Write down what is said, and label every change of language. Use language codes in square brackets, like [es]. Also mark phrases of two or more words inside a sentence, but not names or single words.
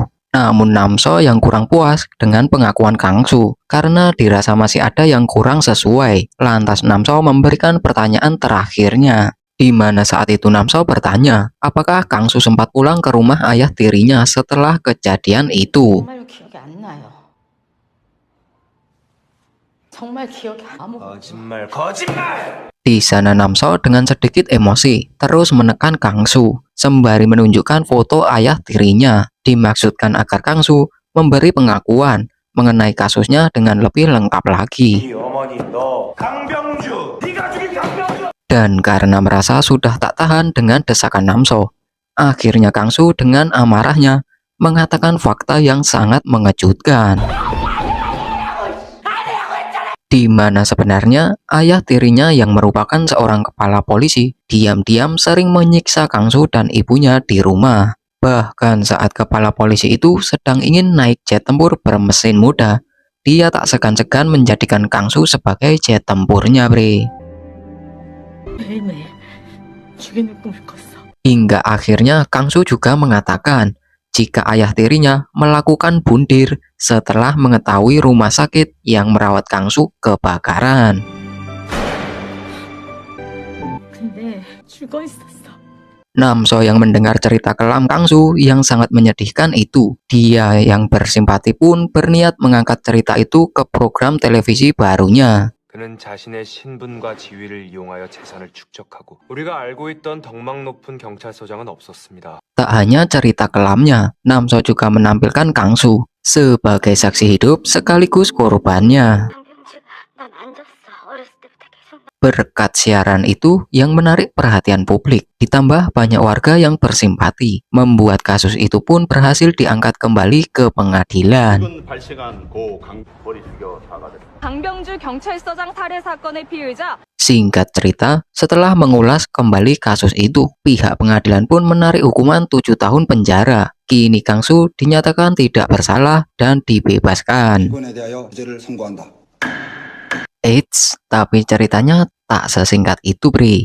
[id] Namun Namso yang kurang puas dengan pengakuan Kangsu karena dirasa masih ada yang kurang sesuai. Lantas Namso memberikan pertanyaan terakhirnya, di mana saat itu Namso bertanya apakah Kangsu sempat pulang ke rumah ayah tirinya setelah kejadian itu. [ko] 정말로 기억이 안 나요. 정말 기억이 아무것도. 거짓말. [id] Di sana Namso dengan sedikit emosi terus menekan Kangsu sembari menunjukkan foto ayah tirinya, dimaksudkan agar Kangsu memberi pengakuan mengenai kasusnya dengan lebih lengkap lagi. [ko] 어머니 너 강병주. 네가 죽인 강병주. [id] Dan karena merasa sudah tak tahan dengan desakan Namso, akhirnya Kangsu dengan amarahnya mengatakan fakta yang sangat mengejutkan, di mana sebenarnya ayah tirinya yang merupakan seorang kepala polisi diam-diam sering menyiksa Kangsu dan ibunya di rumah. Bahkan saat kepala polisi itu sedang ingin naik jet tempur bermesin muda, dia tak segan-segan menjadikan Kangsu sebagai jet tempurnya, Bre. [ko] 매일매일 죽이는 꿈을 꿨어. [id] Hingga akhirnya Kangsu juga mengatakan jika ayah tirinya melakukan bundir setelah mengetahui rumah sakit yang merawat Kangsu kebakaran. [ko] 근데 죽어 있었어. [id] Namso yang mendengar cerita kelam Kangsu yang sangat menyedihkan itu, dia yang bersimpati pun berniat mengangkat cerita itu ke program televisi barunya. [ko] 그는 자신의 신분과 지위를 이용하여 재산을 축적하고 우리가 알고 있던 덕망 높은 경찰서장은 없었습니다. [id] Tak hanya cerita kelamnya, Namso juga menampilkan Kangsu sebagai saksi hidup sekaligus korbannya. Berkat siaran itu yang menarik perhatian publik, ditambah banyak warga yang bersimpati, membuat kasus itu pun berhasil diangkat kembali ke pengadilan. [ko] 강병주 경찰서장 살해 사건의 피의자 [id] Singkat cerita, setelah mengulas kembali kasus itu, pihak pengadilan pun menarik hukuman 7 tahun penjara. Kini Kangsu dinyatakan tidak bersalah dan dibebaskan. Eits, tapi ceritanya tak sesingkat itu, Bre.